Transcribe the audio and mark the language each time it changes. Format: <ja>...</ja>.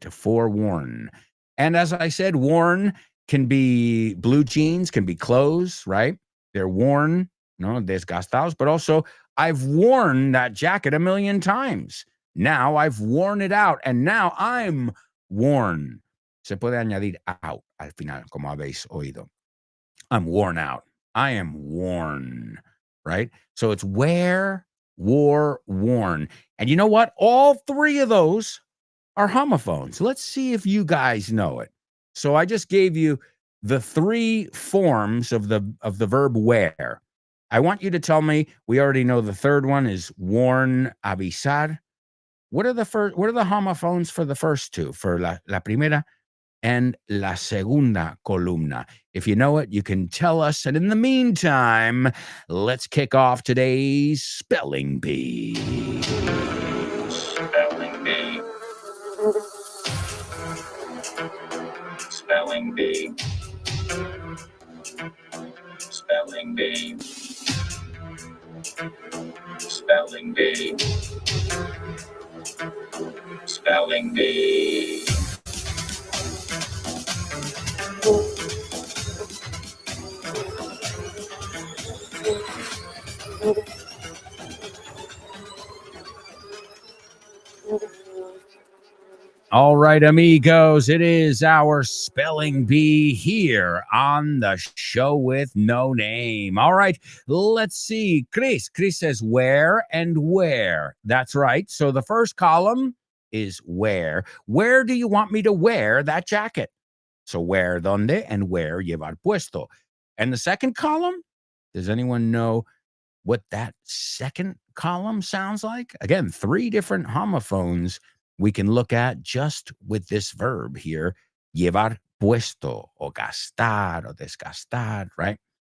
<en>To forewarn. And as I said, worn can be blue jeans, can be clothes, right? They're worn, desgastados, but also I've worn that jacket 1,000,000 times. Now I've worn it out, and now I'm worn.</en> <es>Se puede añadir out al final, como habéis oído.</es> <en>I'm worn out. I am worn, right? So it's wear, wore, worn. And you know what? All three of those are homophones. Let's see if you guys know it. So I just gave you the three forms of the verb wear. I want you to tell me, we already know the third one is worn, avisar. What are the homophones for the first two?</en> <es>For la primera and la segunda columna.</es> <en>If you know it, you can tell us. And in the meantime, let's kick off today's Spelling Bee. Spelling Bee. Spelling Bee. Spelling Bee. Spelling Bee. Spelling Bee. All right, amigos, it is our Spelling Bee here on the show with no name. All right, let's see. Chris says where and where. That's right. So the first column is where. Where do you want me to wear that jacket? So where, donde, and where llevar puesto. And the second column, does anyone know what that second column sounds like? Again, three different homophones we can look at just with this verb here,</en> <es>llevar puesto, o gastar, o desgastar,</es> <en>right?</en>